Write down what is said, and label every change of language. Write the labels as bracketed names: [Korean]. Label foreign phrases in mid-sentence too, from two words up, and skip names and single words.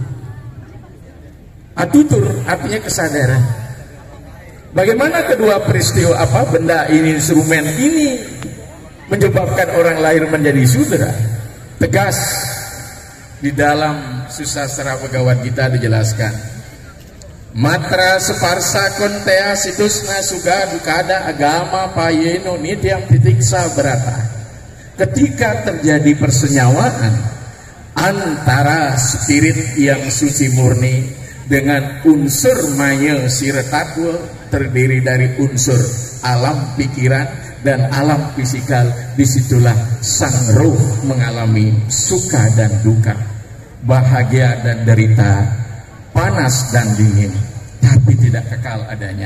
[Indonesian] Atutur artinya kesadaran. Bagaimana kedua peristiwa benda ini, instrumen ini menyebabkan orang lahir menjadi sudra? Tegas di dalam susastra Bhagavad Gita dijelaskan, [Sanskrit] matra separsa kontea situsna suga dukada agama payeno nityam titiksa berata. [Indonesian] Ketika terjadi persenyawaan antara spirit yang suci murni dengan unsur maya siretatwa, terdiri dari unsur alam pikiran dan alam fisikal, disitulah sang roh mengalami suka dan duka, bahagia dan derita, panas dan dingin, tapi tidak kekal adanya.